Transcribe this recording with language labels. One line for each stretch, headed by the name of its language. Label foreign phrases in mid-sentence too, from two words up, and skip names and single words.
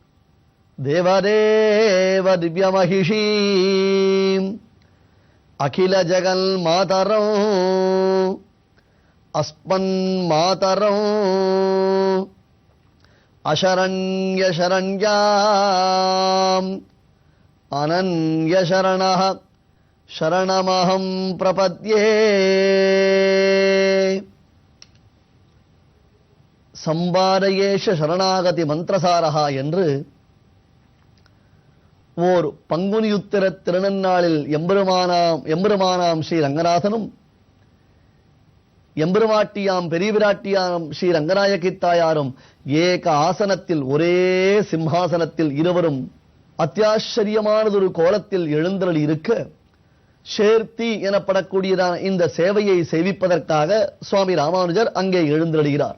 Sanskrit: देवदेव दिव्यमहिषीम् अखिल जगन्मातरौ अस्मन्मातरौ अशरण्यशरण्याम् अनन्यशरणः शरणमहं प्रपद्ये. सम्भारयेष शरणागति मन्त्रसारः
Tamil: என்று ஓர் பங்குனியுத்திர திருநன்னாளில் எம்பெருமானாம் ஸ்ரீ ரங்கநாதனும் எம்பெருமாட்டியாம் பெரிய பிராட்டியாம் ஸ்ரீ ரங்கநாயகி தாயாரும் ஏக ஆசனத்தில் ஒரே சிம்ஹாசனத்தில் இருவரும் அத்தியாச்சரியமானதொரு கோலத்தில் எழுந்தருளி இருக்க சேர்த்தி எனப்படக்கூடியதான இந்த சேவையை சேவிப்பதற்காக சுவாமி ராமானுஜர் அங்கே எழுந்தருளுகிறார்.